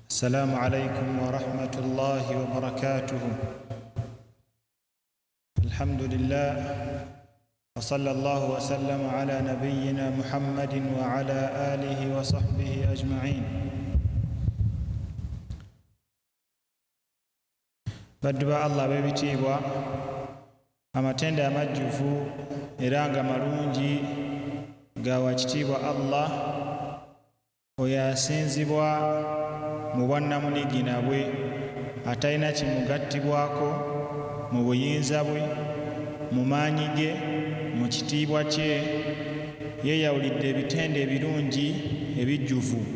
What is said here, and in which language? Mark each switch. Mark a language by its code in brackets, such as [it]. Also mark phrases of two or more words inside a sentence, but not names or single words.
[ar] السلام عليكم ورحمة الله وبركاته. الحمد لله وصلى الله وسلم على نبينا محمد وعلى آله وصحبه أجمعين. [lg] Badduba Allah bebitiibwa amatenda amajjuvu era nga malungi ga wakitiibwa Allah oyo asinzibwa mu bwannamunigina bwe atalina kimugattibwako mu buyinza bwe mu maanyi ge mu kitiibwa kye yeeyawulidde ebitende ebirungi ebijjuvu.